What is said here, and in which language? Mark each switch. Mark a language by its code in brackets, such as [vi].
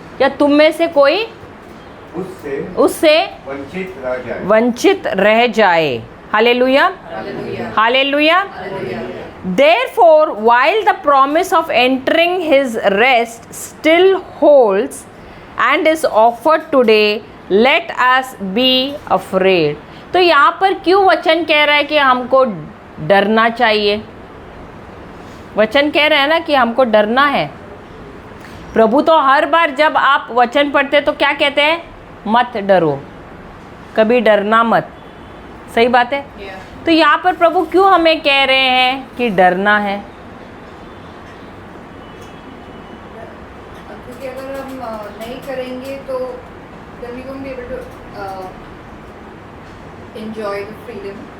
[hi] या तुम में से कोई उससे वंचित रह जाए। Hallelujah. Hallelujah. [en] Therefore, while the promise of entering his rest still holds and is offered today, let us be afraid. [hi] तो यहाँ पर क्यों वचन कह रहा है कि हमको डरना चाहिए? वचन कह रहे हैं ना कि हमको डरना है। प्रभु तो हर बार जब आप वचन पढ़ते तो क्या कहते हैं? मत डरो, कभी डरना मत। सही बात है। तो यहाँ पर प्रभु क्यों हमें कह रहे हैं कि डरना है? क्योंकि अगर हम नहीं करेंगे तो [en] then we won't be able to enjoy the freedom.